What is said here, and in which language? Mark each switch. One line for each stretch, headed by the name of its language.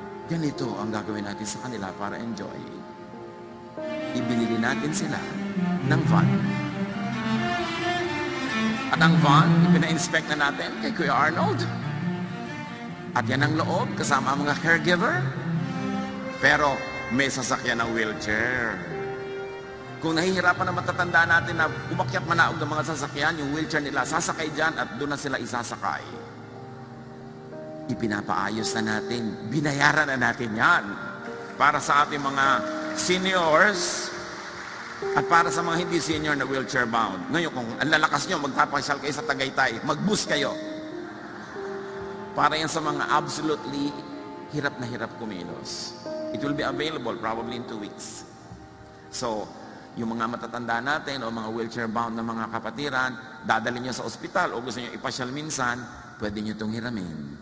Filipino: Ganito ang gagawin natin sa kanila para enjoy. Ibinili natin sila ng van. At ang van, ipina-inspect na natin kay Kuya Arnold. At yan ang loob, kasama ang mga caregiver. Pero may sasakyan ng wheelchair. Kung nahihirapan na matatanda natin na umakyat manaog ng mga sasakyan, yung wheelchair nila, sasakay dyan at doon na sila isasakay. Ipinapaayos na natin, binayaran na natin yan. Para sa ating mga seniors, At para sa mga hindi senior na wheelchair bound, ngayon kung ang lalakas nyo, magpapasyal kayo sa Tagaytay, mag-bus kayo. Para yan sa mga absolutely hirap na hirap kumilos.
English: It will be available probably in 2 weeks.
Filipino: So, yung mga matatanda natin o mga wheelchair bound na mga kapatiran, dadalhin nyo sa ospital o gusto nyo ipasyal minsan, pwede nyo itong hiramin.